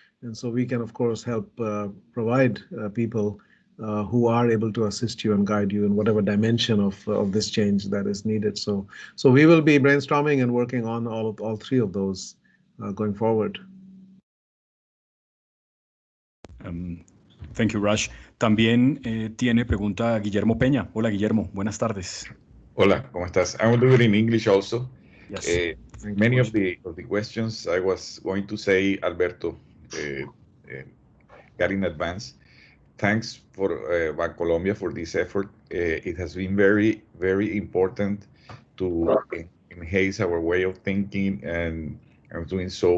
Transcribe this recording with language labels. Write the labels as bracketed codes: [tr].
[en] And so we can, of course, help provide people who are able to assist you and guide you in whatever dimension of this change that is needed. So we will be brainstorming and working on all 3 of those going forward. Thank you, Raj. [es] También tiene pregunta Guillermo Peña. Hola, Guillermo. Buenas tardes. Hola, ¿cómo estás? [en] I will do it in English also. Yes. Many of the questions I was going to say, Alberto, got in advance. Thanks for Bancolombia for this effort. It has been very, very important to enhance our way of thinking and doing so.